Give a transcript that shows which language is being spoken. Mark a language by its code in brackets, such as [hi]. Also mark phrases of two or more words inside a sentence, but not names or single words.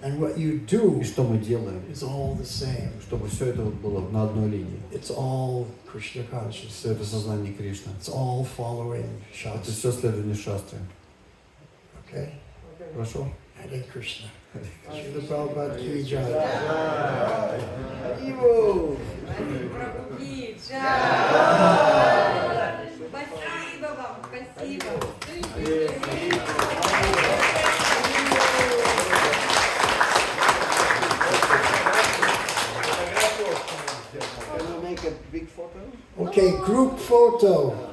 [en] and what you do [ru] и что мы делаем, [en] is all the same. [ru] чтобы все это вот было на одной линии. [en] It's all Krishna [ru] Все это [en] consciousness. [ru] сознание Кришны. [en] It's all following [ru] Это [en] Shastra. [ru] все следование шастре. [en] Okay? [ru] Хорошо? [hi] हरे कृष्ण। श्रील प्रभुपाद की जय. प्रभु की जय. [ru] Спасибо вам, спасибо. [en] Can we make a big photo? Okay, group photo.